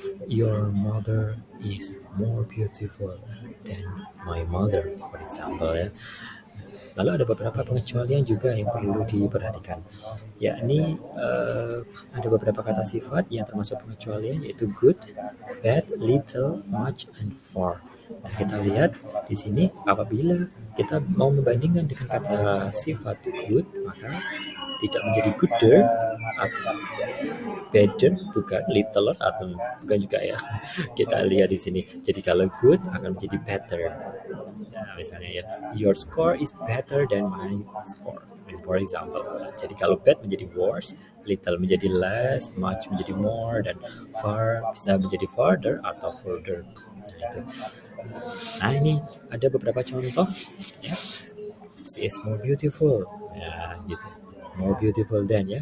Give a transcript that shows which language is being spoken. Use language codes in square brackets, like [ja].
[en] Your mother is more beautiful than my mother, for example ya. [id] Lalu ada beberapa pengecualian juga yang perlu diperhatikan, yakni ada beberapa kata sifat yang termasuk pengecualian, yaitu good, bad, little, much, and far. Nah, kita lihat di sini apabila kita mau membandingkan dengan kata sifat good, maka tidak menjadi gooder atau better, bukan littler atau bukan juga ya. Kita lihat di sini. Jadi kalau good akan menjadi better. Nah, misalnya ya, [en] your score is better than my score. For example. [id] Jadi kalau bad menjadi worse, little menjadi less, much menjadi more, dan far bisa menjadi farther atau further. Nah, itu. Nah, ini ada beberapa contoh ya. [en] She is more beautiful. [id] Ya, gitu. [en] More beautiful than ya.